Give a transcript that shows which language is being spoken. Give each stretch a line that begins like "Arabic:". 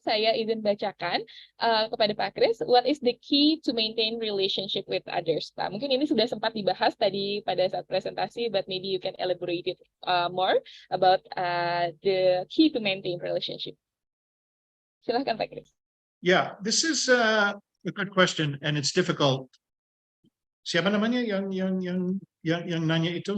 Indonesian: Saya izin bacakan kepada Pak Kris.
English: What is the key to maintain relationship with others?
Indonesian: Pak, mungkin ini sudah sempat dibahas tadi pada saat presentasi,
English: but maybe you can elaborate it more about the key to maintain relationship.
Indonesian: Silahkan
English: Pak Kris. Yeah, this is a good question, and it's difficult.
Indonesian: Siapa namanya yang nanya itu?